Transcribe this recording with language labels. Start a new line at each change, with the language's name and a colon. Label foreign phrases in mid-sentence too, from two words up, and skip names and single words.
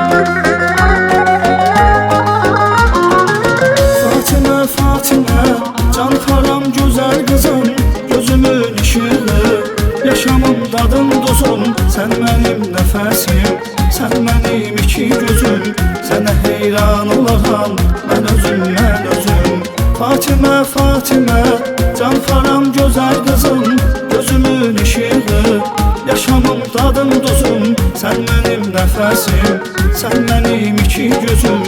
Azerbaijani: Fatimə, Fatimə,
Turkish: can haram güzel kızım, gözümün ışığı, yaşamım dadım duzum. Sen benim nefesim, sen benim iki gözüm.
Azerbaijani: Sənə heyran olaram, mən özüm.
Turkish: Fatimə, Fatimə, can haram güzel kızım, gözümün ışığı, yaşamım dadım duzum. Sen benim nefesim, sen benim iki gözüm.